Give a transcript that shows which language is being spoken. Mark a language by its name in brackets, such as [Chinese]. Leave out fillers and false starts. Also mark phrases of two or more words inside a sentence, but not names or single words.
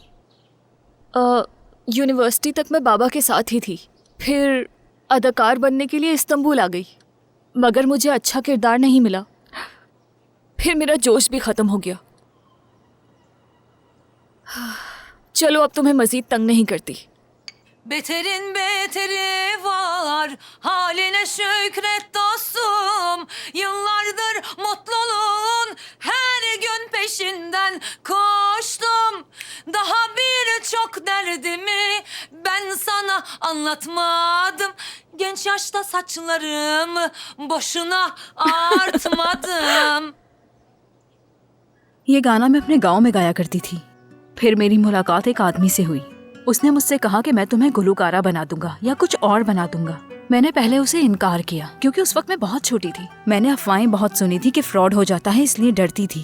[Hindi] यूनिवर्सिटी तक मैं बाबा के साथ ही थी, फिर अदाकार बनने के लिए इस्तांबुल आ गई, मगर मुझे अच्छा किरदार नहीं मिला। फिर मेरा जोश भी ख़त्म हो गया। चलो अब तुम्हें मज़ीद तंग नहीं करती। [Turkish] Beterin beteri var, haline şükret dostum. Yıllardır mutluluğun her gün peşinden koştum. Daha birçok derdimi ben sana anlatmadım. Genç yaşta saçlarımı boşuna artmadım. [Hindi] ये गाना मैं अपने गांव में गाया करती थी। फिर मेरी मुलाकात एक आदमी से हुई। उसने मुझसे कहा कि मैं तुम्हें गुलूकारा बना दूंगा या कुछ और बना दूंगा। मैंने पहले उसे इनकार किया क्योंकि उस वक्त मैं बहुत छोटी थी। मैंने अफवाहें बहुत सुनी थी कि फ्रॉड हो जाता है, इसलिए डरती थी।